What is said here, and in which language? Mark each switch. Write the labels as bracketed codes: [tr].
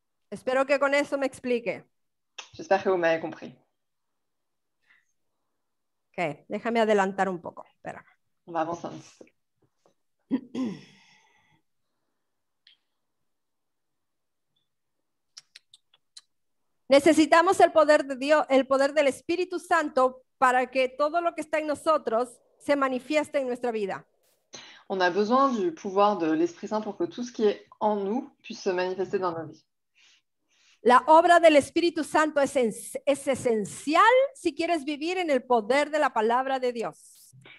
[es] Espero que con eso me explique. [fr] J'espère que vous m'avez compris. [es] Ok, déjame adelantar un poco. Espera. [fr] On va avancer un petit peu. [es] Necesitamos el poder de Dios, el poder del Espíritu Santo para que todo lo que está en nosotros se manifieste en nuestra vida. [fr] On a besoin du pouvoir de l'Esprit Saint pour que tout ce qui est en nous puisse se manifester dans nos vies. [es] La obra del Espíritu Santo es esencial si quieres vivir en el poder de la palabra de Dios.